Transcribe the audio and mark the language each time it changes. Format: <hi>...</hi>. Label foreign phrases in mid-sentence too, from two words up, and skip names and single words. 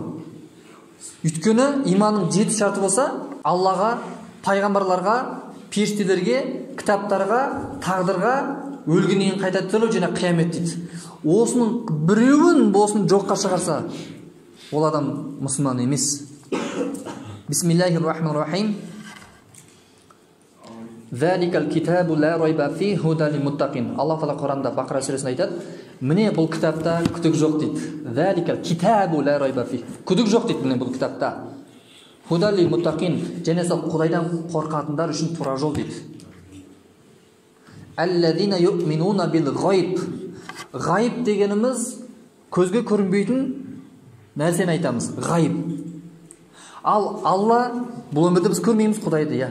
<kk>Өйткені иманның 7 шарты болса, Аллаға, пайғамбарларға, періштелерге, кітаптарға, тағдырға, өлгеннен қайта тірілу және қиямет дейді. Осының біреуін болсын жоққа шығарса, ол адам мұсылман емес.</kk> <ar>بسم الله الرحمن الرحيم ذلك الكتاب لا ريب فيه هدى للمتقين.</ar> <kk>Аллах Таала Құранда Бақара сүресінде айтады, міне бұл кітапта күдік жоқ дейді.</kk> <ar>ذلك الكتاب لا ريب فيه.</ar> <kk>Күдік жоқ дейді міне бұл кітапта.</kk> <ar>هدى للمتقين,</ar> <kk>және сол Құдайдан қорқатындар үшін тура жол дейді.</kk> <ar>الذين يؤمنون بالغيب.</ar> <kk>Ғайб дегеніміз көзге көрінбейтін нәрсені айтамыз. Ғайб. Ал Алла, бұл өмірде біз көрмейміз Құдайды, иә.</kk>